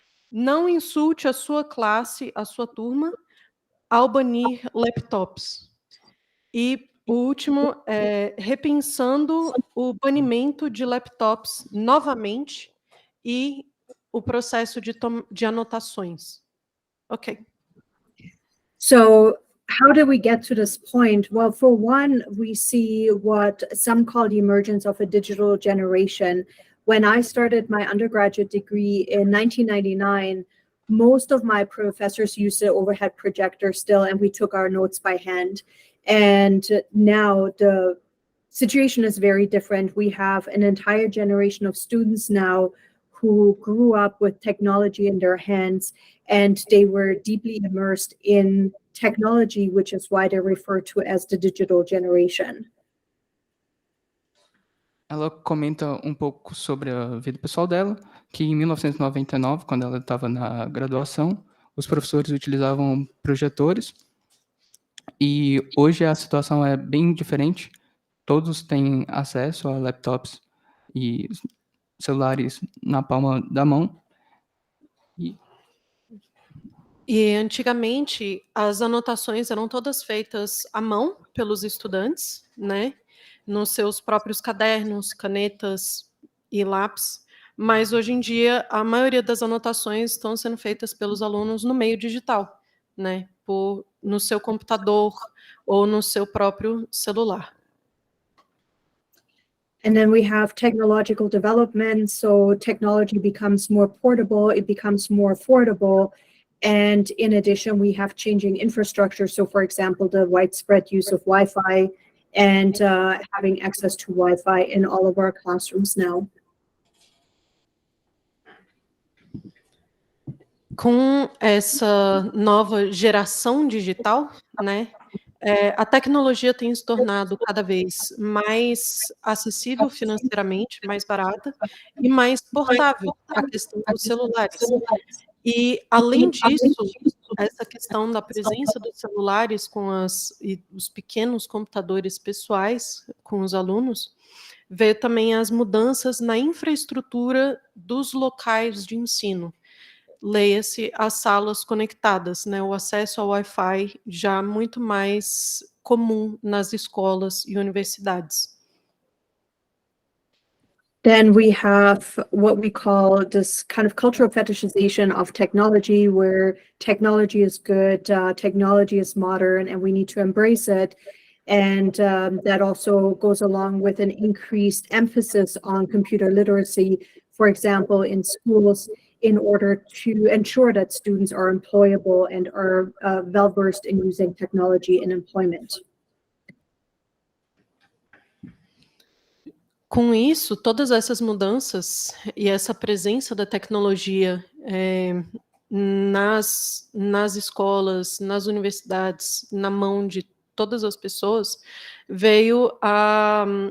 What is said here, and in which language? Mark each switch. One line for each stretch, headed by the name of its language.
Portuguese: Não insulte a sua classe, a sua turma, ao banir laptops. E o último é repensando o banimento de laptops novamente e o processo de anotações. Ok.
English: So how did we get to this point? Well, for one, we see what some call the emergence of a digital generation. When I started my undergraduate degree in 1999, most of my professors used the overhead projector still, and we took our notes by hand. And now the situation is very different. We have an entire generation of students now who grew up with technology in their hands, and they were deeply immersed in technology, which is why they're referred to as the digital generation.
Portuguese: Ela comenta um pouco sobre a vida pessoal dela, que em 1999, quando ela estava na graduação, os professores utilizavam projetores, e hoje a situação é bem diferente. Todos têm acesso a laptops e celulares na palma da mão. E antigamente as anotações eram todas feitas à mão pelos estudantes, né? Nos seus próprios cadernos, canetas e lápis. Mas hoje em dia a maioria das anotações estão sendo feitas pelos alunos no meio digital, né? No seu computador ou no seu próprio celular.
English: And then we have technological development. So technology becomes more portable, it becomes more affordable. And in addition, we have changing infrastructure. So for example, the widespread use of Wi-Fi and having access to Wi-Fi in all of our classrooms now.
Portuguese: Com essa nova geração digital, né, a tecnologia tem se tornado cada vez mais acessível financeiramente, mais barata e mais portável, a questão dos celulares. E, além disso, essa questão da presença dos celulares e os pequenos computadores pessoais com os alunos, veio também as mudanças na infraestrutura dos locais de ensino. Leia-se as salas conectadas, né, o acesso ao Wi-Fi já muito mais comum nas escolas e universidades.
English: Then we have what we call this kind of cultural fetishization of technology, where technology is good, technology is modern, and we need to embrace it. And that also goes along with an increased emphasis on computer literacy, for example, in schools, in order to ensure that students are employable and are well-versed in using technology in employment.
Portuguese: Com isso, todas essas mudanças e essa presença da tecnologia nas escolas, nas universidades, na mão de todas as pessoas, veio a